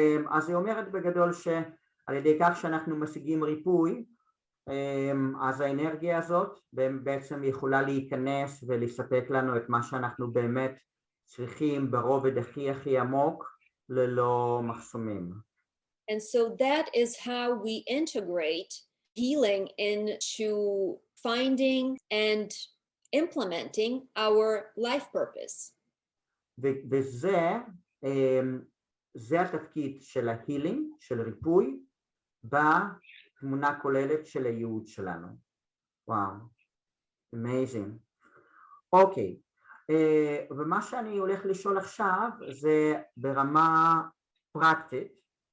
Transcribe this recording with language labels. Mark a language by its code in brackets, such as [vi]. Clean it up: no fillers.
[he] אז היא אומרת בגדול שעל ידי כך שאנחנו משיגים ריפוי, אז האנרגיה הזאת בעצם יכולה להיכנס ולספק לנו את מה שאנחנו באמת צריכים ברובד הכי עמוק ללא מחסומים. [en] And so that is how we integrate healing into finding and implementing our life purpose. [he] וזה התפקיד של ההילינג, של ריפוי, בתמונה כוללת של הייעוד שלנו. וואו, amazing. אוקיי, ומה שאני הולך לשאול עכשיו זה ברמה פרקטית.